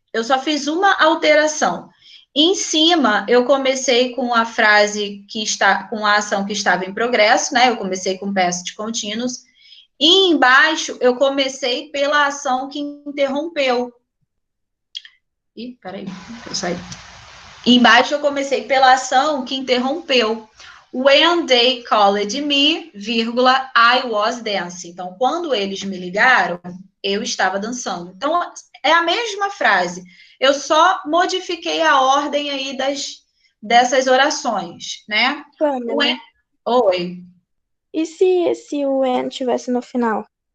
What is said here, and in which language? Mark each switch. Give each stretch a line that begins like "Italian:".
Portuguese: Eu só fiz uma alteração. Em cima, eu comecei com a frase que está com a ação que estava em progresso, né? Eu comecei com past continuous. E embaixo, eu comecei pela ação que interrompeu. Ih, peraí, eu saí. Embaixo, eu comecei pela ação que interrompeu.
English: When they called me, vírgula, I was dancing.
Portuguese: Então, quando eles me ligaram, eu estava dançando. Então, é a mesma frase. Eu só modifiquei a ordem aí dessas orações, né? Pamela, Oi. e se esse when tivesse no final?